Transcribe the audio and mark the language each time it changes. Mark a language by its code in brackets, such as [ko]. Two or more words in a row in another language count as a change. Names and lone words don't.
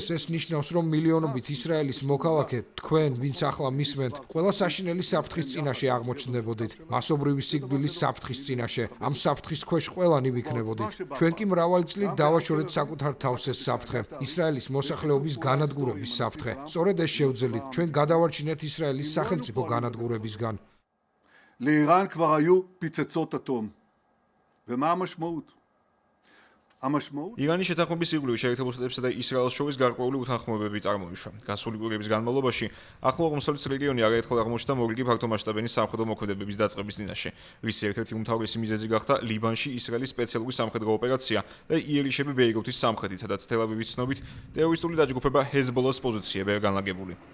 [ka] ეს ნიშნავს, რომ მილიონობით ისრაელის მოქალაქე, თქვენ, ვინც ახლა მისმენთ, ყველა საშინელი საფრთხის წინაშე აღმოჩნდებოდით. მასობრივი სიკვდილის საფრთხის წინაშე. ამ საფრთხის ქვეშ ყველანი ვიქნებოდით. ჩვენ კი მრავალი წლით დავაშორეთ საკუთარ თავს ეს საფრთხე, ისრაელის მოსახლეობის განადგურების საფრთხე. სწორედ ეს შევძელით, ჩვენ გადავარჩინეთ ისრაელის სახელმწიფო განადგურებისგან. [he] לאיראן כבר היו פצצות אטום. ומה המשמעות? המשמעות? [ka] ირანის შეთანხმების ირგვლივ შეერთებულ შტატებსა და ისრაელს შორის გარკვეული უთანხმოებები წარმოიშვა. გასული კვირების განმავლობაში ახლო აღმოსავლეთის რეგიონი არაერთხელ აღმოჩნდა მორიგი ფართომასშტაბიანი სამხედრო მოქმედებების დაწყების წინაშე. რის ერთ-ერთი უმთავრესი მიზეზი გახდა ლიბანში ისრაელის სპეციალური სამხედრო ოპერაცია და იერიშები ბეირუთის სამხრეთით, სადაც თელ-ავივის ცნობით ტერორისტული დაჯგუფება ჰეზბოლას პოზიციები ვერ განლაგებული.